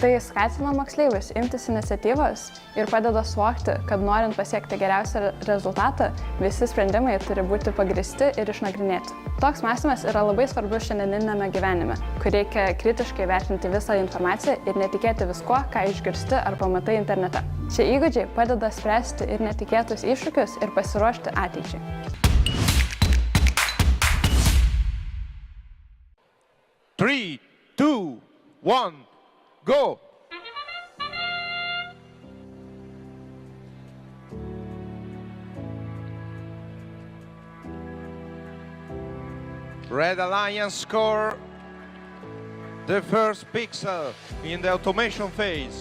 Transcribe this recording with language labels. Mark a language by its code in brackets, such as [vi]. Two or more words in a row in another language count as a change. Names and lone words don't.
[lt] Tai skatina moksleivius imtis iniciatyvos ir padeda suvokti, kad norint pasiekti geriausią rezultatą, visi sprendimai turi būti pagrįsti ir išnagrinėti. Toks mąstymas yra labai svarbus šiandieninėme gyvenime, kur reikia kritiškai vertinti visą informaciją ir netikėti viskuo, ką išgirsti ar pamatai internete. Šie įgūdžiai padeda spręsti ir netikėtus iššūkius ir pasiruošti ateičiai. [en] Three, two, one, go! Red Alliance score the first pixel in the automation phase.